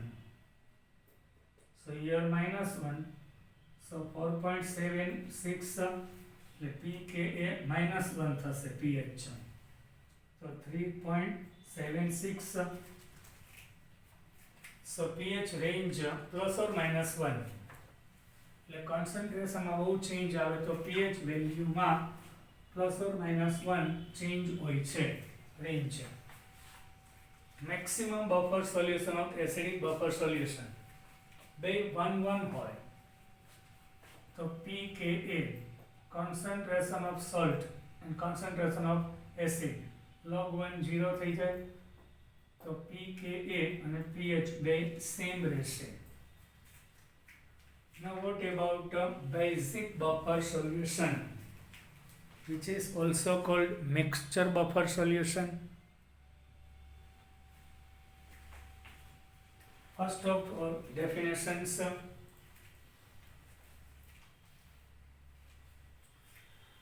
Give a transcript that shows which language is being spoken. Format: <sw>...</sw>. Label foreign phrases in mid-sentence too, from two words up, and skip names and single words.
<en>So here minus 1. So 4.76 pKa minus 1 thase pH. So 3.76. So pH range plus or minus 1.</en> <gu>એટલે concentration માં બહુ ચેન્જ આવે તો pH વેલ્યુ માં</gu> <en>plus or minus 1</en> <gu>ચેન્જ હોય છે રેન્જ.</gu> <en>maximum buffer solution of acidic buffer solution</en> <gu>બે 1 હોય તો</gu> <en>pKa concentration of salt and concentration of acid log 1 0</en> <gu>થઈ જાય તો pKa અને pH બે સેમ રહેશે.</gu> <en>Now what about basic buffer solution, which is also called mixture buffer solution? First of all, definitions.</en>